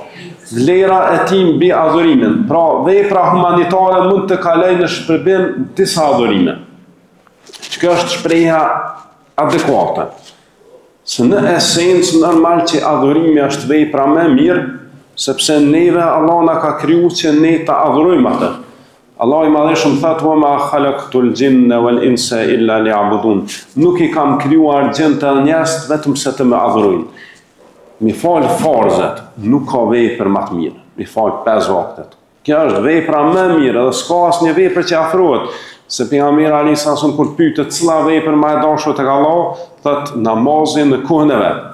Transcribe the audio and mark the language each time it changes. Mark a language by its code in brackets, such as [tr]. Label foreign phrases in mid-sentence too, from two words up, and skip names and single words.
[sq] Vlera e tij mbi adhurimin. Pra vepra humanitare mund të kalojnë në shpërbim disa adhurime. Kjo është shpreha adekuate. Se në esencë normal që adhurimi është vepra më e mirë, sepse neve Allah na ka kriju që ne ta adhurojmë atë. Allah i Madhëshëm thotë: [ar] "وما خلقت الجن والإنس إلا ليعبدون." [sq] Nuk i kam krijuar gjinët e njerëzit vetëm se të më adhurojnë. Mi fal farzet, nuk ka vepër më të mirë. Mi fal 5 vaktet. Kjo është vepra më e mirë, dhe s'ka asnjë vepër që afrohet. Se pejgamberi [ar] عليه السلام [sq] kur pyetet cila vepër më e dashur tek Allah, thot namazin në kohën e vet.